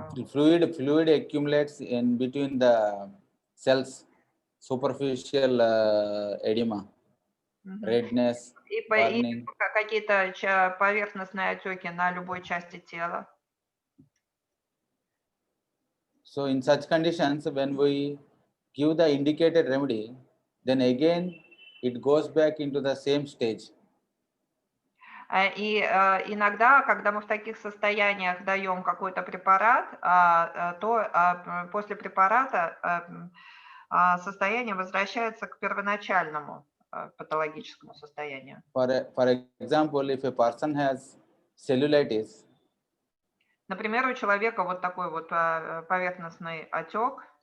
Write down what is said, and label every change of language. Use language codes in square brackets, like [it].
[en] Fluid accumulates in between the cells, superficial edema, redness, burning. [ru] Какие-то поверхностные отеки на любой части тела. [en] So in such conditions, when we give the indicated remedy, then again it goes back into the same stage. [ru] И иногда, когда мы в таких состояниях даем какой-то препарат, то после препарата состояние возвращается к первоначальному патологическому состоянию. [en] For example, if a person has cellulitis, [ru] например, у человека вот такой вот поверхностный отек,